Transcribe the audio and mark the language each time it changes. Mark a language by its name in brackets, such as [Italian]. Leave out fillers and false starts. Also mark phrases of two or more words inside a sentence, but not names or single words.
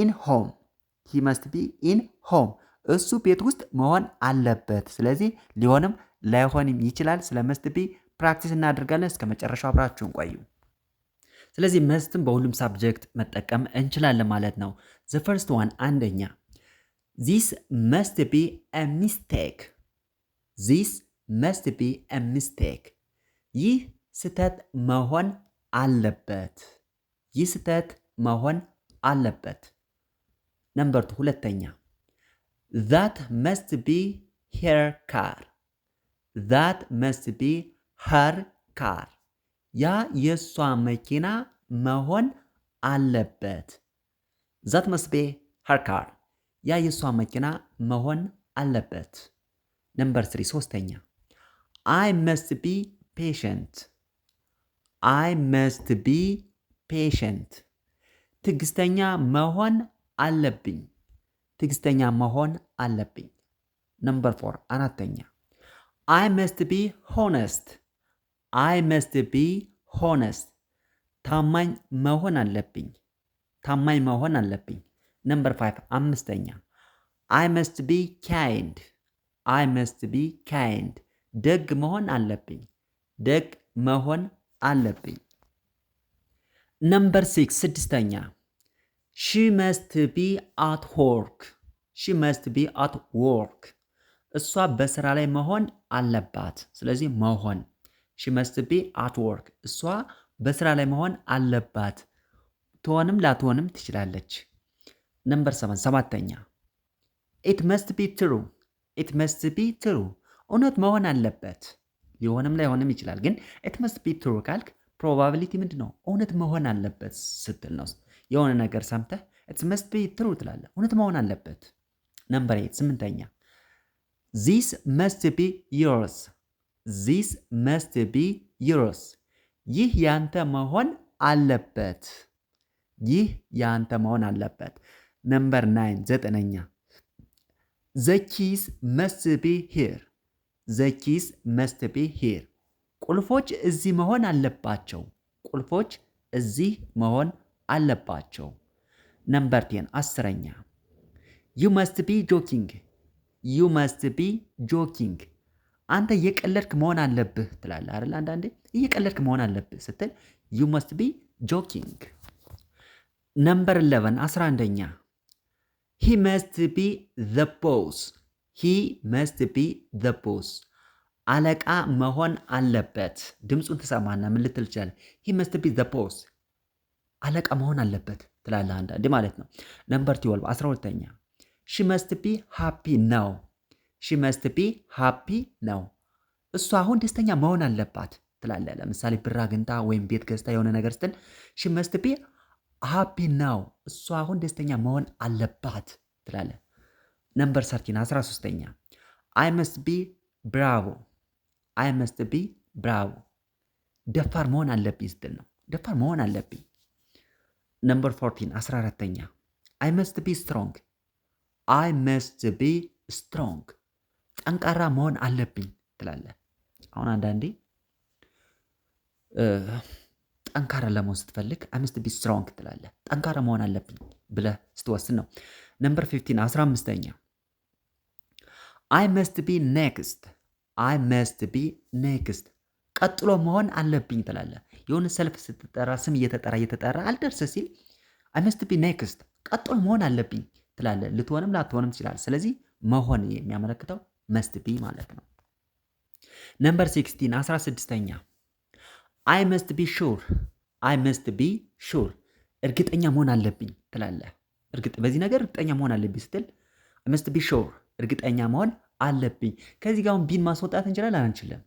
[English] in home [Amharic] እሱ ቤት ውስጥ መሆን አለበት። ስለዚህ ሊሆንም ላይሆንም ይችላል። ስለ [English] must be [Amharic] ፕራክቲስ እናደርጋለን። እስከ መጨረሻው አብራችሁን ቆዩ። ስለዚህ መስትን በሁሉም ሳብጀክት መጠቀም እንችላለን ማለት ነው። [English] the first one [Amharic] አንደኛ [English] this must be a mistake must be a mistake. [Amharic] ይህ ስህተት መሆን አለበት። ነምበር 2 ሁለተኛ [English] that must be her car. [Amharic] ያ የሷ መኪና መሆን አለበት። [English] that must be her car. [Amharic] ያ የሷ መኪና መሆን አለበት። ነምበር 3 ሶስተኛ [English] I must be patient. [Amharic] ትዕግስተኛ መሆን አለብኝ። ነምበር 4 አራተኛ [English] I must be honest. [Amharic] ታማኝ መሆን አለብኝ። ነምበር 5 አምስተኛ [English] I must be kind. [Amharic] ደግ መሆን አለብኝ። ነምበር 6 ስድስተኛ [English] she must be at work. [Amharic] እሷ በስራ ላይ መሆን አለባት። ስለዚህ መሆን [English] she must be at work [Amharic] እሷ በስራ ላይ መሆን አለባት። ትሆንም ላትሆንም ትችላለች። ነምበር 7 ሰባተኛ [English] it must be true. [Amharic] እውነት መሆን አለበት። ሊሆንም ላይሆንም ይችላል። ግን [English] it must be true [Amharic] ካልክ ፕሮባቢሊቲ ምንድን ነው? እውነት መሆን አለበት ስትል ነው። የሆነ ነገር ሰምተህ [English] it must be true [Amharic] ትላለህ። እውነት መሆን አለበት። ነምበር 8 ስምንተኛ [English] this must be yours. [Amharic] ይህ ያንተ መሆን አለበት። ነምበር 9 ዘጠነኛ [English] the keys must be here. [Amharic] ቁልፎች እዚህ መሆን አለባቸው። ነምበር 10 አስረኛ [English] you must be joking. [Amharic] አንተ እየቀለድክ መሆን አለብህ ትላለህ አይደል? አንዳንዴ እየቀለድክ መሆን አለብህ ስትል [English] you must be joking. ነምበር 11 11ኛ he must be the boss. [Amharic] አለቃ መሆን አለበት። ድምፁን ትሰማና ምን ልትል ትችላለህ? [English] he must be the boss. [Amharic] አለቃ መሆን አለበት ትላለህ አንዳንዴ ማለት ነው። ነምበር 12 12ኛ [English] she must be happy now. [Amharic] እሷ አሁን ደስተኛ መሆን አለባት ትላለህ። ለምሳሌ ብር አግኝታ ወይም ቤት ገዝታ የሆነ ነገር ስትል [English] she must be happy now. [Amharic] እሷ አሁን ደስተኛ መሆን አለባት ትላለህ። ነምበር 13 13ኛ [English] I must be bravo. [Amharic] ደፋር መሆን አለብኝ ስትል ነው። ደፋር መሆን አለብኝ። ነምበር 14 14ኛ [English] I must be strong. [Amharic] ጠንካራ መሆን አለብኝ ትላለህ። አሁን አንዳንዴ ጠንካራ ለመሆን ስትፈልግ [English] I must be strong [Amharic] ትላለህ። ጠንካራ መሆን አለብኝ ብለህ ስትወስን ነው። ነምበር 15 15ኛ [English] I must be next. [Amharic] ቀጥሎ መሆን አለብኝ ትላለህ። የሆነ ሰልፍ ስትጠራ ስም እየተጠራ አልደርስ ሲል [English] I must be next [Amharic] ቀጥሎ መሆን አለብኝ ትላለህ። ልትሆንም ላትሆንም ትችላል። ስለዚህ መሆን የሚያመለክተው [English] must be [Amharic] ማለት ነው። ነምበር 16 16ኛ [English] I must be sure I must be sure [Amharic] እርግጠኛ መሆን አለብኝ ትላለህ። በዚህ ነገር እርግጠኛ መሆን አለብኝ ስትል [English] I must be sure [Amharic] እርግጠኛ መሆን አለብኝ። ከዚህ ጋር ቢን ማስወጣት እንችላለን አንችልም?